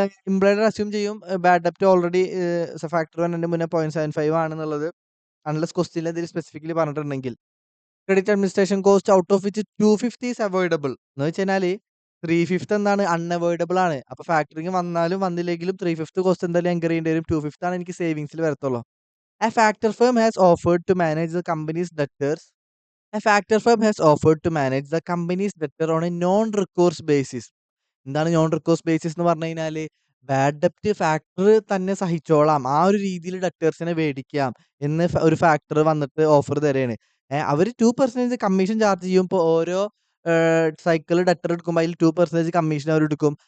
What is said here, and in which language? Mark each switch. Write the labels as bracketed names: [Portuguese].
[Malayalam] Employer assume ചെയ്യും bad ഡെപ്റ്റ് already factor വന്നതിന്റെ മുന്നേ 0.75 ആണെന്നുള്ളത്. അൺലെസ് ക്വസ്റ്റ്യനിൽ എന്തെങ്കിലും സ്പെസിഫിക്കലി പറഞ്ഞിട്ടുണ്ടെങ്കിൽ. [English] Credit administration cost out of which 250 is avoidable. [Malayalam] എന്ന് വെച്ചുകഴിഞ്ഞാല് 3/5 എന്താണ് അൺഅവോയ്ഡബിൾ ആണ്. അപ്പൊ ഫാക്ടറിങ് വന്നാലും വന്നില്ലെങ്കിലും 3/5 കോസ്റ്റ് എന്തായാലും എൻകർ ചെയ്യേണ്ടി വരും. 2/5 ആണ് എനിക്ക് സേവിങ്സിൽ വരത്തുള്ളൂ. [English] A factor firm has offered to manage the company's debtors. A factor firm has offered to manage the company's debtor on a non-recourse basis. [Malayalam] എന്താണ് നോൺ റിക്കോഴ്സ് ബേസിസ് എന്ന് പറഞ്ഞു കഴിഞ്ഞാല് ബാഡ് ഡെപ്റ്റ് ഫാക്ടർ തന്നെ സഹിച്ചോളാം. ആ ഒരു രീതിയിൽ ഡെറ്റേഴ്സിനെ വേടിക്കാം എന്ന് ഒരു ഫാക്ടർ വന്നിട്ട് ഓഫർ തരാണ്. അവര് 2% കമ്മീഷൻ ചാർജ് ചെയ്യും. ഇപ്പൊ ഓരോ സൈക്കിൾ ഡെറ്റർ എടുക്കുമ്പോൾ അതിൽ 2% കമ്മീഷൻ അവരെടുക്കും.